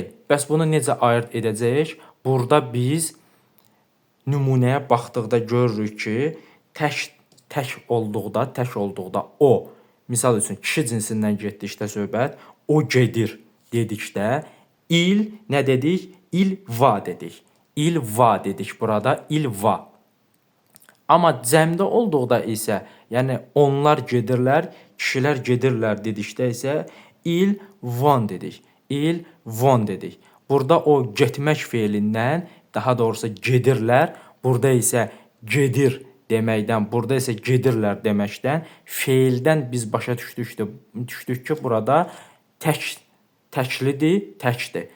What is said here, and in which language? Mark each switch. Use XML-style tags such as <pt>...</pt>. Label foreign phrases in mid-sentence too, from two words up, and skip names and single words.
<az>Bəs bunu necə ayırd edəcəyik? Burada biz nümunəyə baxdıqda görürük ki, tək olduqda o, misal üçün kişi cinsindən getdikdə söhbət, o gedir dedikdə, il nə dedik?</az> <fr>Il va</fr> <az>dedik.</az> <fr>Il va</fr> <az>dedik burada,</az> <fr>il va.</fr> <az>Amma cəmdə olduqda isə, yəni onlar gedirlər, kişilər gedirlər dedikdə isə</az> <fr>il vont</fr> <az>dedik.</az> <fr>Il vont</fr> <az>dedik. Burada o getmək feilindən, daha doğrusu gedirlər, burada isə gedir deməkdən, burada isə gedirlər deməkdən, feildən biz başa düşdük ki, burada təklidir, təkdir.</az>